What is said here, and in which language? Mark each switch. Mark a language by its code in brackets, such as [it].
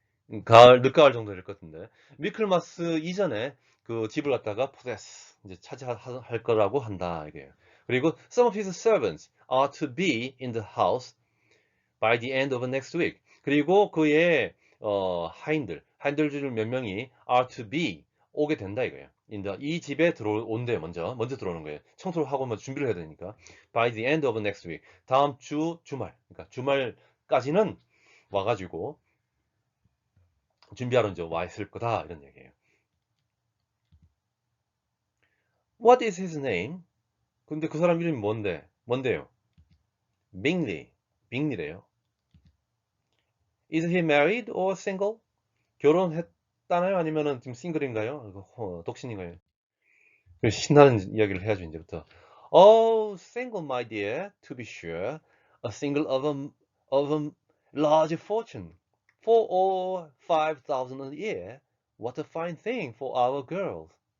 [ko] 늦가을 정도 될 것 같은데. 미클마스 이전에 그 집을 갖다가 포세스 이제 차지할 거라고 한다 이게. 그리고 [en] some of his servants are to be in the house by the end of next week. [ko] 그리고 그의 하인들 중 몇 명이 [en] are to be [ko] 오게 된다 이거예요. 이 집에 들어온대요. 먼저 들어오는 거예요. 청소를 하고 뭐 준비를 해야 되니까. [en] by the end of next week. [ko] 다음 주 주말. 그러니까 주말까지는 와가지고 준비하러 이제 와 있을 거다 이런 얘기예요. [en] What is his name? [ko] 근데 그 사람 이름이 뭔데요? 빅리래요. [en] Is he married or single? [ko] 결혼했다나요? 아니면은 지금 싱글인가요? 독신인가요? 신나는 이야기를 해야죠, 이제부터. [en] Oh, single, my dear, to be sure. A single of a large fortune. 4 or 5,000 a year. What a fine thing for our girls.